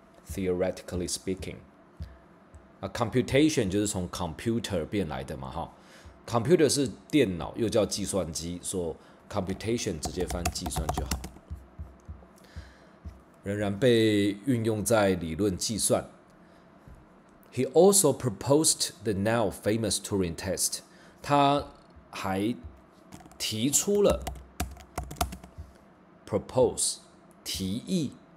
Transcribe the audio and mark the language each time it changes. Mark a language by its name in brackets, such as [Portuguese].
[English] Theoretically speaking， [Chinese] computation 就是从 computer 变来的嘛，哈 ，computer 是电脑，又叫计算机，说 computation 直接翻计算就好。仍然被运用在理论计算。 [English] He also proposed the now famous Turing test。 [Chinese] 他还提出了 propose 提议。